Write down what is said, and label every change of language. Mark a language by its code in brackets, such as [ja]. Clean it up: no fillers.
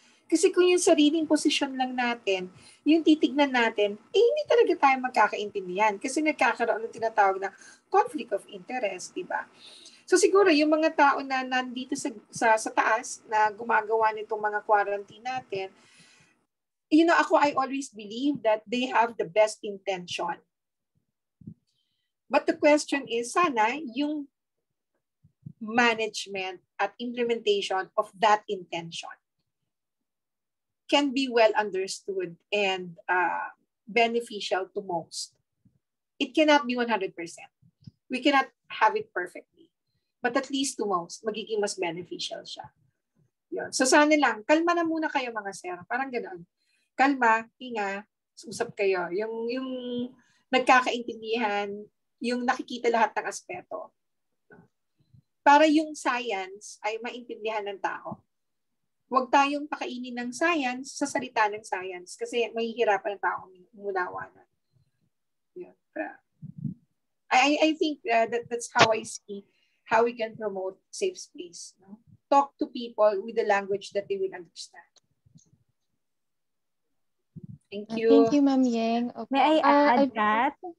[tl] Kasi kung yung sariling posisyon lang natin, yung titignan natin, hindi talaga tayo magkakaintindihan kasi nagkakaroon ng tinatawag na conflict of interest, di ba? So siguro yung mga tao na nandito sa taas na gumagawa nitong mga quarantine natin, [en] ako, I always believe that they have the best intention. But the question is, sana yung management at implementation of that intention can be well understood and beneficial to most. It cannot be 100%. We cannot have it perfectly. But at least to most, [tl] magiging mas beneficial siya. [en] Yun. [tl] So sana lang, kalma na muna kayo mga sir. Parang gano'n. Kalma, hinga, usap kayo. Yung nagkakaintindihan, yung nakikita lahat ng aspeto. Para yung science ay maintindihan ng tao. Huwag tayong pakainin ng science sa salita ng science kasi mahihirapan ng tao umunawa na. [en] Yeah. I think that's how I see how we can promote safe space. No? Talk to people with the language that they will understand. Thank you. Thank you, Ma'am Yeng. Okay. May I add that?